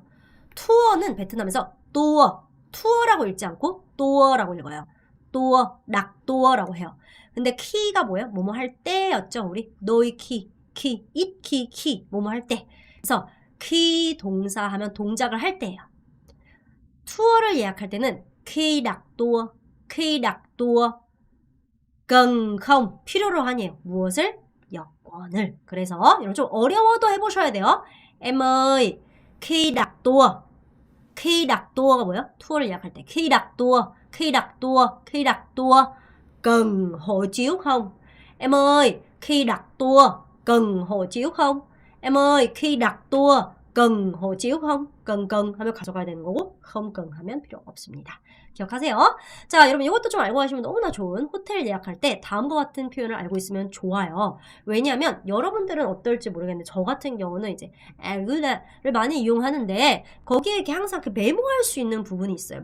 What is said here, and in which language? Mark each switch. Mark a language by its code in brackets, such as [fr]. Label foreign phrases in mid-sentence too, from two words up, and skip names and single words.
[ko] 투어는 베트남에서 투어라고 읽지 않고 또어라고 읽어요. 낙도어라고 해요. 근데 키가 뭐예요? 뭐뭐 할 때였죠. 우리 너의 키, 키, 뭐뭐 할 때. 그래서 키 동사 하면 동작을 할 때예요. 투어를 예약할 때는 [vi] khi đặt tour cần không [ko] 필요로 하니에요. 무엇을? 여권을. 그래서 이런 좀 어려워도 해보셔야 돼요. [vi] Em ơi, khi đặt tour가 뭐예요? [ko] 투어를 예약할 때 [vi] khi đặt tour cần hộ chiếu không? Em ơi, khi đặt tour cần hộ chiếu không? Em ơi, khi đặt tour cần hộ chiếu không? [ko] cần 하면 가져가야 되는 거고 [vi] không cần [ko] 하면 필요 없습니다. 기억하세요? 자, 여러분 이것도 좀 알고 가시면 너무나 좋은 호텔 예약할 때 다음과 같은 표현을 알고 있으면 좋아요. 왜냐하면 여러분들은 어떨지 모르겠는데 저 같은 경우는 이제 아구다를 많이 이용하는데 거기에 이렇게 항상 그 메모할 수 있는 부분이 있어요.